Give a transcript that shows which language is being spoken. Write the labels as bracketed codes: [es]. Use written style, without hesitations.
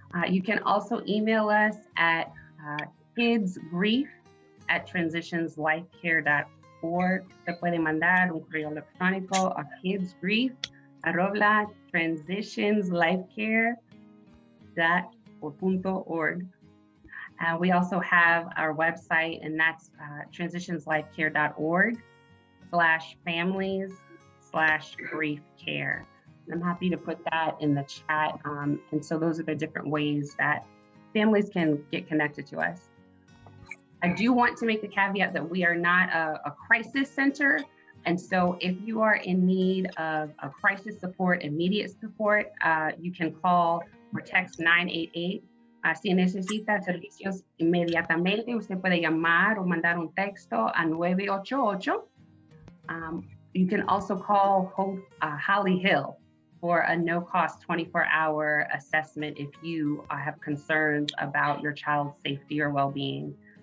[en] You can also email us at kidsgrief@transitionslifecare.org. [es] Se puede mandar un correo electrónico a kidsgrief@transitionslifecare.org. [en] We also have our website, and that's transitionslifecare.org/families/grief-care. I'm happy to put that in the chat. And so those are the different ways that families can get connected to us. I do want to make the caveat that we are not a crisis center. And so if you are in need of a crisis support, immediate support, you can call or text 988. [es] Si necesita servicios inmediatamente, usted puede llamar o mandar un texto a 988. [en] You can also call Holly Hill for a no-cost 24-hour assessment if you have concerns about your child's safety or well-being.